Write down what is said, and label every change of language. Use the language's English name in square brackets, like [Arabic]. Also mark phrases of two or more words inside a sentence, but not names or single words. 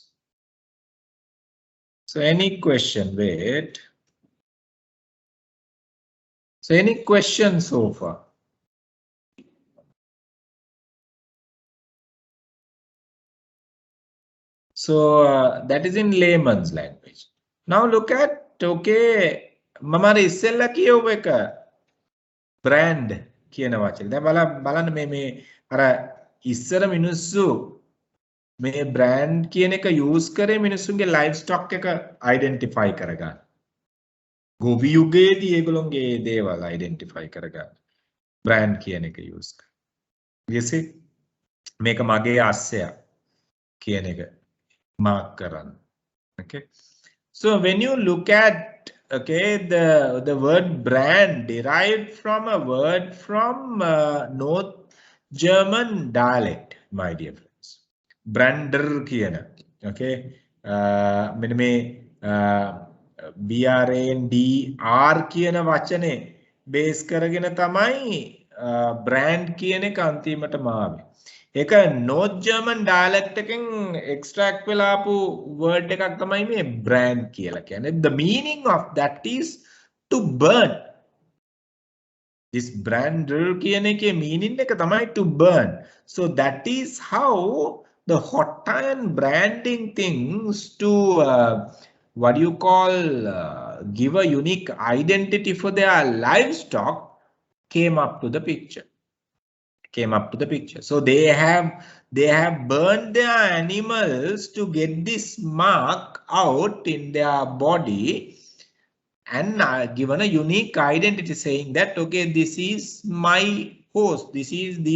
[English] So any question? Wait. So any questions so far? So that is in layman's language. Now look at, [Sinhala] okay, මම ඉස්සෙල්ලා කියව එක brand කියන වචනේ. දැන් බලන්න මේ අර ඉස්සර මිනිස්සු මේ brand කියන එක use කරේ මිනිස්සුන්ගේ livestock එක identify කරගන්න. ගොවි යුගයේදී ඒගොල්ලොන්ගේ දේවල් identify කරගන්න. brand කියන එක use කරනවා. [English] you see [Sinhala] මේක මගේ අස්සය කියන එක mark කරන්න. [English] Okay. So when you look at the word brand derived from a word from North German dialect, my dear friends. [Sinhala] Brander කියන. Okay. මෙන්න මේ BRANDR කියන වචනේ බේස් කරගෙන තමයි brand කියන එක අන්තිමටම ආවේ. ඒක [English] North German dialect [Sinhala] එකෙන් extract වෙලා ආපු word එකක් තමයි මේ brand කියලා කියන්නේ. [English] The meaning of that is to burn. This brander [Sinhala] කියන එකේ [English] meaning [Sinhala] එක තමයි [English] to burn. So that is how the hot iron branding things to what you call give a unique identity for their livestock came up to the picture. So they have burned their animals to get this mark out in their body and given a unique identity saying that okay, this is my horse, this is the